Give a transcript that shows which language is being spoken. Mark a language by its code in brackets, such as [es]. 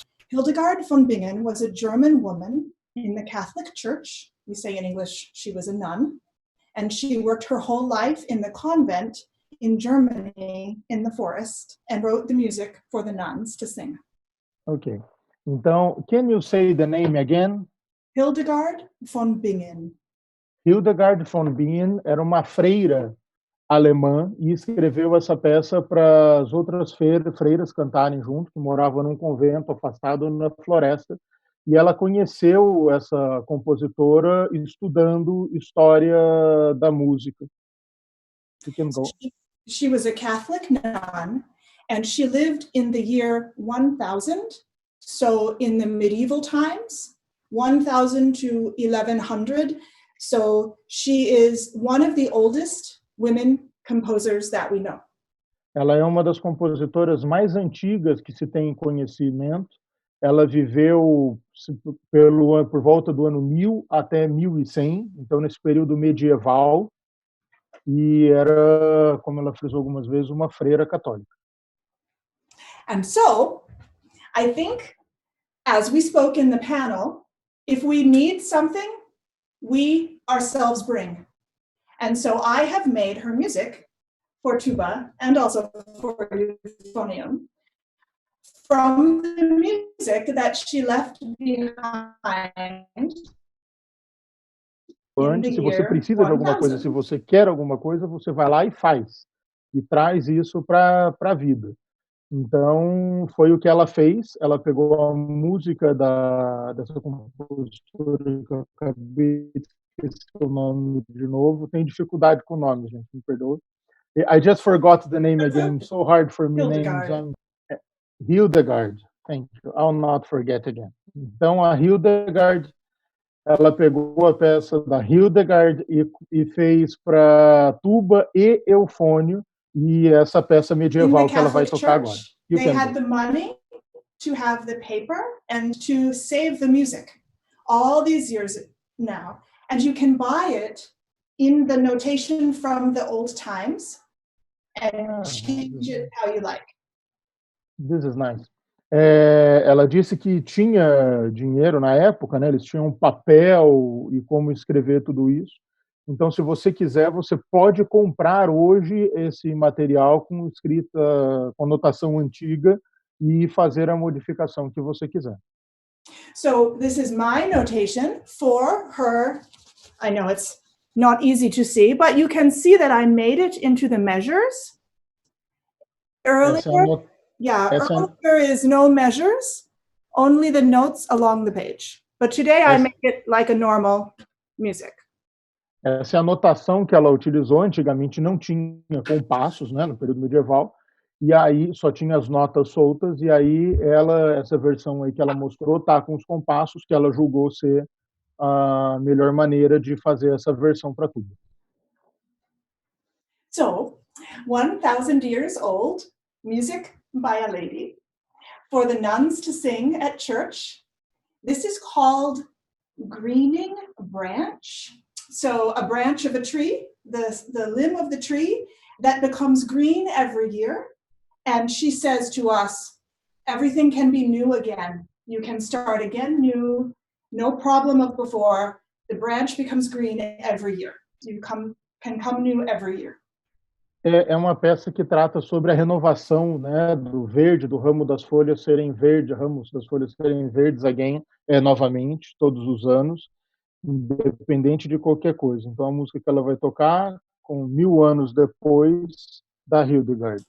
[en] Hildegard von Bingen was a German woman in the Catholic Church. We say in English, she was a nun. And she worked her whole life in the convent in Germany, in the forest, and wrote the music for the nuns to sing. Ok. Então, can you say the name again? Hildegard von Bingen. [pt] Hildegard von Bingen era uma freira alemã e escreveu essa peça para as outras freiras cantarem junto, que moravam num convento afastado na floresta. E ela conheceu essa compositora estudando história da música. [en] You can go. She was a Catholic nun, and she lived in the year 1000. So in the medieval times, 1000 to 1100. So she is one of the oldest women composers that we know. [pt] Ela é uma das compositoras mais antigas que se tem conhecimento. Ela viveu por volta do ano 1000 até 1100, então nesse período medieval, e era, como ela frisou algumas vezes, uma freira católica. [en] And so, I think, as we spoke in the panel, if we need something, we ourselves bring. And so I have made her music for tuba and also for euphonium from the music that she left behind. [pt] Antes, se você precisa de alguma coisa, se você quer alguma coisa, você vai lá e faz. E traz isso para a vida. Então, foi o que ela fez. Ela pegou a música dessa compositora que eu acabei de esquecer o nome de novo. Tem dificuldade com o nome, gente, me perdoe. [en] I just forgot the name again. So hard for me names. Hildegard. Thank you. I'll not forget again. [pt] Então, a Hildegard, ela pegou a peça da Hildegard e fez para tuba e eufônio, e essa peça medieval que ela vai tocar agora. [en] They had the money to have the paper and to save the music all these years now. And you can buy it in the notation from the old times and change it how you like. This is nice. [pt] Ela disse que tinha dinheiro na época, né? Eles tinham papel e como escrever tudo isso. Então, se você quiser, você pode comprar hoje esse material com escrita, com notação antiga e fazer a modificação que você quiser. [en] So this is my notation for her. I know it's not easy to see, but you can see that I made it into the measures. Earlier is no measures, only the notes along the page. But today I make it like a normal music. [pt] Essa é a notação que ela utilizou. Antigamente não tinha compassos, né, no período medieval, e aí só tinha as notas soltas, e aí essa versão aí que ela mostrou tá com os compassos, que ela julgou ser a melhor maneira de fazer essa versão para tudo. [en] So, 1000 years old, music by a lady, for the nuns to sing at church. This is called greening a branch. So a branch of a tree, the limb of the tree that becomes green every year. And she says to us, everything can be new again. You can start again new, no problem of before. The branch becomes green every year. You can come new every year. [pt] É uma peça que trata sobre a renovação, né, do verde, do ramo das folhas serem verdes, ramos das folhas serem verdes again, novamente, todos os anos, independente de qualquer coisa. Então, a música que ela vai tocar, com 1000 anos depois, da Hildegard.